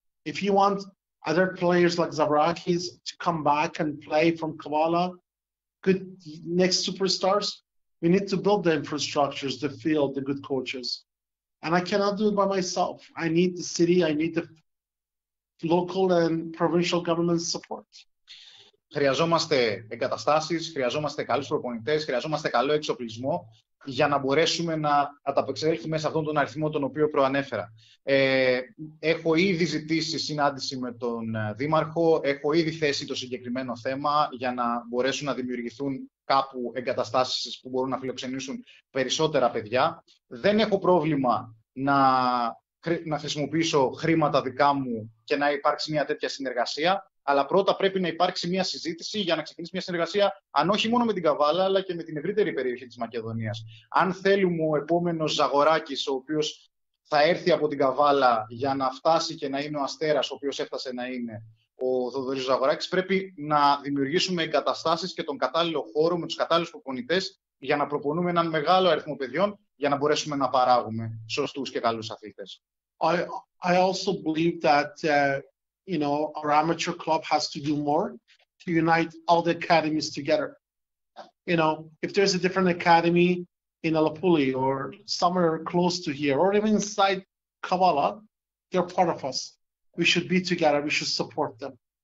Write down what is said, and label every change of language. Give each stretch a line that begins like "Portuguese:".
English: If you want other players like Zavrakis to come back and play from Kavala, good next superstars, we need to build the infrastructures, the field, the good coaches. And I cannot do it by myself. I need the city, I need the local and provincial government support.
Greek: Χρειαζόμαστε εγκαταστάσεις, χρειαζόμαστε καλούς προπονητές, χρειαζόμαστε καλό εξοπλισμό για να μπορέσουμε να ανταπεξέλθουμε σε αυτόν τον αριθμό τον οποίο προανέφερα. Έχω ήδη ζητήσει συνάντηση με τον Δήμαρχο, έχω ήδη θέσει το συγκεκριμένο θέμα για να μπορέσουν να δημιουργηθούν κάπου εγκαταστάσεις που μπορούν να φιλοξενήσουν περισσότερα παιδιά. Δεν έχω πρόβλημα να χρησιμοποιήσω χρήματα δικά μου και να υπάρξει μια τέτοια συνεργασία. Αλλά πρώτα πρέπει να υπάρξει μια συζήτηση για να ξεκινήσει μια συνεργασία, αν όχι μόνο με την Καβάλα, αλλά και με την ευρύτερη περιοχή της Μακεδονίας. Αν θέλουμε ο επόμενος Ζαγοράκης, ο οποίος θα έρθει από την Καβάλα για να φτάσει και να είναι ο Αστέρας, ο οποίος έφτασε να είναι ο Θοδωρής Ζαγοράκης, πρέπει να δημιουργήσουμε εγκαταστάσεις και τον κατάλληλο χώρο με τους κατάλληλους προπονητές για να προπονούμε έναν μεγάλο αριθμό παιδιών για να μπορέσουμε να παράγουμε σωστούς και καλούς αθλητές.
English: I also believe that our amateur club has to do more to unite all the academies together. If there's a different academy in Alapuli or somewhere close to here, or even inside Kavala, they're part of us. We should be together. We should support them.